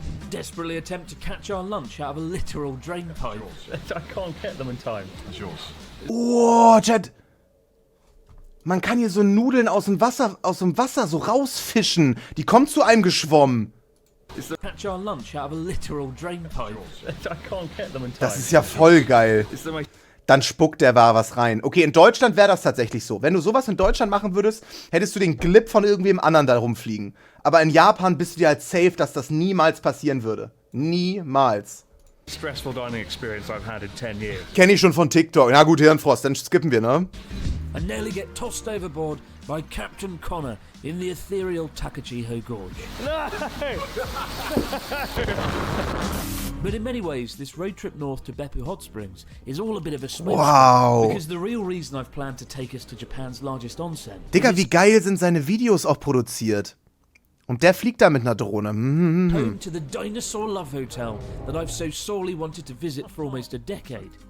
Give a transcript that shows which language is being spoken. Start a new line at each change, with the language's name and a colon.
English: Desperately attempt to catch our lunch out of a literal drain pipe. I can't get them in time. It's yours. Oh, Chat.
German: Man kann hier so Nudeln aus dem Wasser so rausfischen. Die kommen zu einem geschwommen. Catch our lunch out of a literal drain pipe. I can't get them in time. Das ist ja voll geil. Dann spuckt der was rein. Okay, in Deutschland wäre das tatsächlich so. Wenn du sowas in Deutschland machen würdest, hättest du den Glip von irgendwem anderen da rumfliegen. Aber in Japan bist du dir halt safe, dass das niemals passieren würde. Niemals.
English: Stressful dining experience I've had in 10 years.
German: Kenn ich schon von TikTok. Na gut, Hirnfrost, dann skippen wir, ne?
English: I nearly get tossed overboard by Captain Connor in the ethereal Takachiho Gorge. No! But in many ways, this road trip north to Beppu Hot Springs is all a bit of a smoke. Wow. Because the real reason I've planned to take us to Japan's largest onsen.
German: Digga, wie geil sind seine Videos auch produziert. Und der fliegt da mit einer Drohne.
English: Home to the Dinosaur Love Hotel that I've so sorely wanted to visit for almost a decade.